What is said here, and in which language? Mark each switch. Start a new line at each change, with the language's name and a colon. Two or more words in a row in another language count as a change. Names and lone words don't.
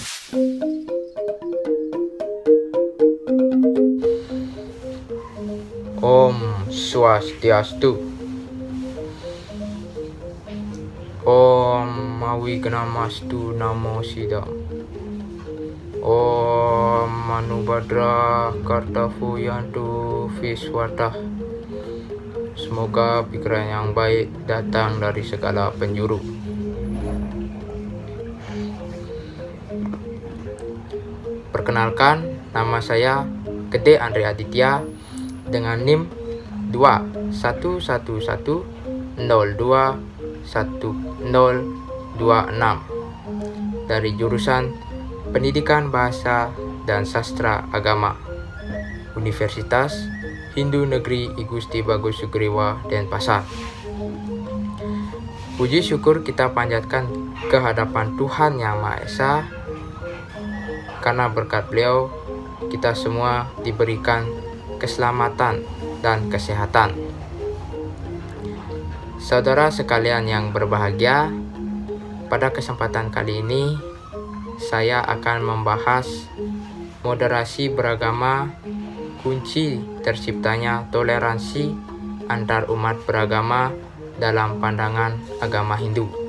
Sanskrit: Om Swastiastu. Om Mawignamastu Namo Siddham. Om Manubhadra Kartafuyantu Viswadah.
Indonesian: Semoga pikiran yang baik datang dari segala penjuru. Perkenalkan, nama saya Gede Andre Aditya dengan NIM 2110211026 dari jurusan Pendidikan Bahasa dan Sastra Agama Universitas Hindu Negeri I Gusti Bagus Sugriwa Denpasar. Puji syukur kita panjatkan ke hadapan Tuhan Yang Maha Esa, karena berkat beliau kita semua diberikan keselamatan dan kesehatan. Saudara sekalian yang berbahagia, pada kesempatan kali ini saya akan membahas moderasi beragama, kunci terciptanya toleransi antar umat beragama dalam pandangan agama Hindu.